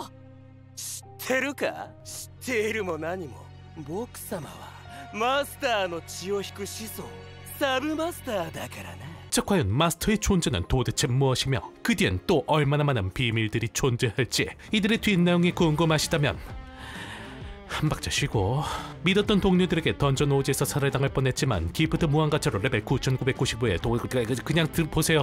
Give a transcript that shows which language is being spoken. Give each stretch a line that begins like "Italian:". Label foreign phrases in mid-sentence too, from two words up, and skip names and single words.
Japanese: 知ってるか。知っているも何も僕様はマスターの血を引く子孫サブマスターだからな。
Korean: 자, 과연 마스터의 존재는 도대체 무엇이며 그 뒤엔 또 얼마나 많은 비밀들이 존재할지 이들의 뒷내용이 궁금하시다면 한 박자 쉬고 믿었던 동료들에게 던전 오지에서 살해당할 뻔했지만 기프트 무한가차로 레벨 9995에 그냥 보세요.